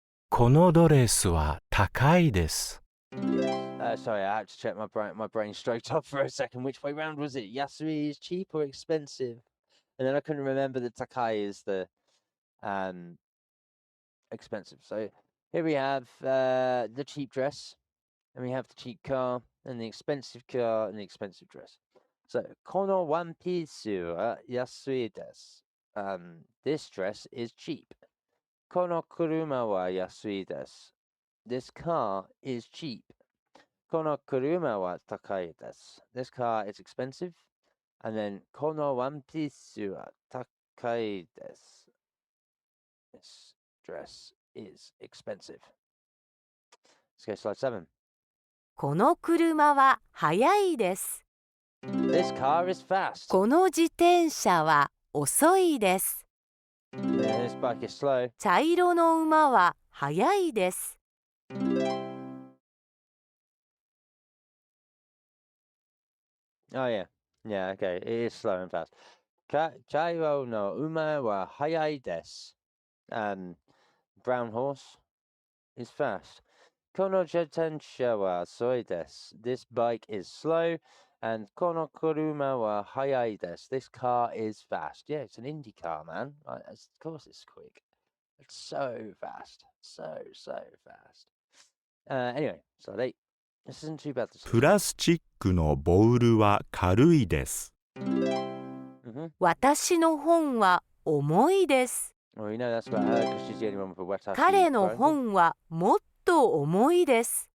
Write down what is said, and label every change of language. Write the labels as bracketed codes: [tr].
[ja] このドレスは高いです。 [en] Sorry, I had to check my brain straight off for a second. Which way round was it? Yasui is cheap or expensive? And then I couldn't remember that Takai is the expensive. So here we have the cheap dress, and we have the cheap car, and the expensive car, and the expensive dress. [ja] So, このワンピースは安いです。 [en] This dress is cheap. [ja] この車は安いです。 [en] This car is cheap. [ja] この車は高いです。 [en] This car is expensive. [ja] And then このワンピースは高いです。 [en] This dress is expensive. Let's go slide 7. [ja] この車は速いです。 [en] This car is fast. [ja] この自転車は遅いです。 [en] This bike is slow. [ja] 茶色の馬は速いです。 [en] Oh, yeah. Yeah, okay. It is slow and fast. [ja] 茶色の馬は速いです。 [en] Brown horse is fast. [ja] この自転車は遅いです。 [en] This bike is slow. [ja] And この車は速いです。 [en] This car is fast. Yeah, it's an Indy car, man. Right, of course it's quick. It's so fast. So fast. Anyway, slide 8. This isn't too bad. [ja] プラスチックのボウルは軽いです。私の本は重いです。 [en] Well, you know that's about her because she's the only one with a wet [ja] 彼の本はもっと重いです。